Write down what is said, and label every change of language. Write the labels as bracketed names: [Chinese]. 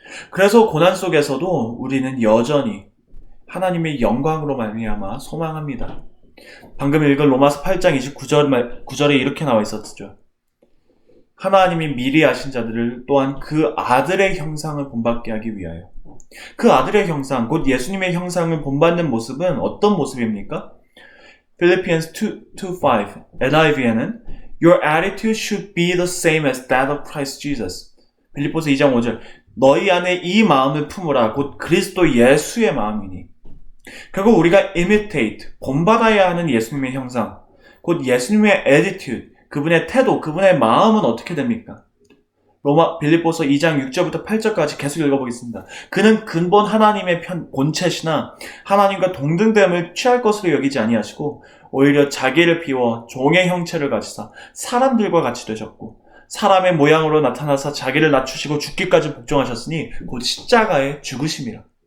[Korean] 그래서 고난 속에서도 우리는 여전히 하나님의 영광으로 말미암아 소망합니다. 방금 읽은 로마서 8장 29절에 이렇게 나와 있었죠. 하나님이 미리 아신 자들을 또한 그 아들의 형상을 본받게 하기 위하여. 그 아들의 형상, 곧 예수님의 형상을 본받는 모습은 어떤 모습입니까? [English] Philippians 2:5 NIV에는 Your attitude should be the same as that of Christ Jesus. [Korean] 빌립보서 2장 5절 너희 안에 이 마음을 품으라 곧 그리스도 예수의 마음이니. 결국 우리가 imitate, 본받아야 하는 예수님의 형상, 곧 예수님의 attitude, 그분의 태도, 그분의 마음은 어떻게 됩니까? 빌립보서 2장 6절부터 8절까지 계속 읽어보겠습니다. 그는 근본 하나님의 본체시나 하나님과 동등됨을 취할 것으로 여기지 아니하시고 오히려 자기를 비워 종의 형체를 가지사 사람들과 같이 되셨고 사람의 모양으로 나타나사 자기를 낮추시고 죽기까지 복종하셨으니 곧 십자가에 죽으심이라.